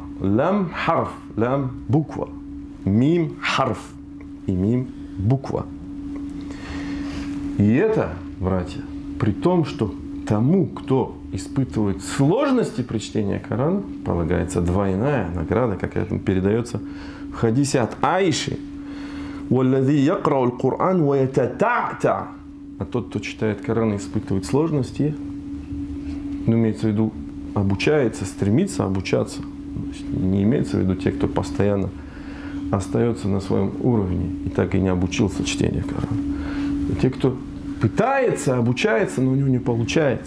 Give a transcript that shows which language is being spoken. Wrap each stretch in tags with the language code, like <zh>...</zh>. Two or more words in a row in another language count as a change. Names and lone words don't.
<ar>لام حرف,</ar> <ru>лям буква.</ru> <ar>ميم حرف.</ar> <ru>И мим буква. И это, братья, при том, что тому, кто испытывает сложности при чтении Корана, полагается двойная награда, как это передается в хадисе от Аиши.</ru> <ar>وَالَّذِي يَقْرَأُ الْقُرْآنُ وَيَتَتَعْتَعْ,</ar> <ru>а тот, кто читает Коран и испытывает сложности, ну, имеется в виду, обучается, стремится обучаться. Не имеется в виду те, кто постоянно остается на своем уровне и так и не обучился чтению Корана. И те, кто пытается, обучается, но у него не получается.</ru>